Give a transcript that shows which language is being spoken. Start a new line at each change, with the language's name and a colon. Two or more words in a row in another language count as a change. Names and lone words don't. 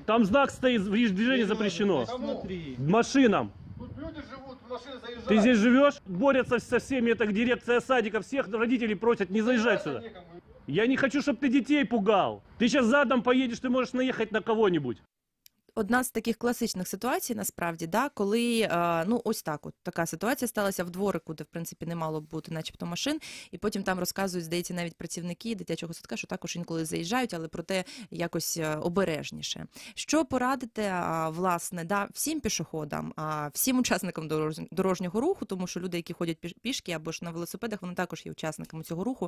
Russian: Там знак стоит, движение запрещено. Смотри. Машинам. Тут люди живут, машины заезжают. Ты здесь живешь? Борются со всеми, это дирекция садика, всех родителей просят не заезжать сюда. Я не хочу, чтобы ты детей пугал. Ты сейчас задом поедешь, ты можешь наехать на кого-нибудь.
Ukrainian: Одна з таких класичних ситуацій, насправді, да, коли, ну, ось так от, така ситуація сталася в дворику, де, в принципі, не мало б бути начебто машин, і потім там розказують, здається, навіть працівники дитячого садка, що також інколи заїжджають, але проте якось обережніше. Що порадити, власне, да, всім пішоходам, всім учасникам дорожнього руху, тому що люди, які ходять пішки або ж на велосипедах, вони також є учасниками цього руху.